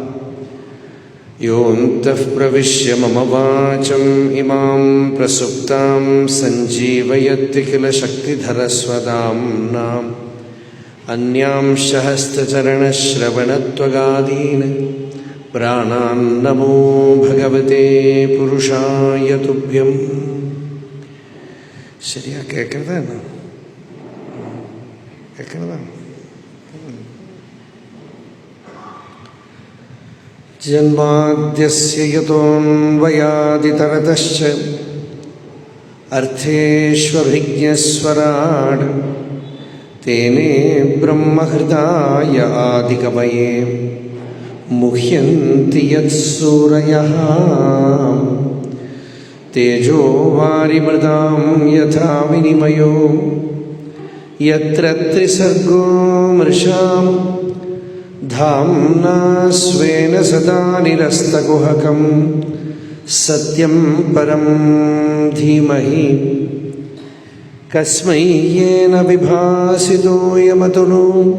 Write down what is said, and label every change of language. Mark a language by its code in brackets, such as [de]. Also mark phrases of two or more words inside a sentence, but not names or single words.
[sa] योऽन्तः प्रविश्य मम वाचम् इमां प्रसुप्तां सञ्जीवयत्यखिलशक्तिधरस्वदाम्नाम् अन्यांश हस्तचरणश्रवणत्वगादीन् प्राणान् नमो भगवते पुरुषाय तुभ्यम्। [ml] ശരിയാ കേൾക്കുന്നതാണ് കേൾക്കുന്നതാണ്. [sa] ജന്മാദ്യസ്യ യതോऽന്വയാദിതരതശ്ച അർത്ഥേഷ്വഭിജ്ഞസ്വരാട് തേനേ ബ്രഹ്മഹൃദായ ആദികവയേ മുഹ്യന്തി യത്സൂരയഃ तेजो वारिमृदां यथा विनिमयो यत्र त्रिसर्गो मृषां धाम्ना स्वेन सदा निरस्तकुहकं सत्यं परं धीमहि कस्मै येन विभासितोऽयमतुलो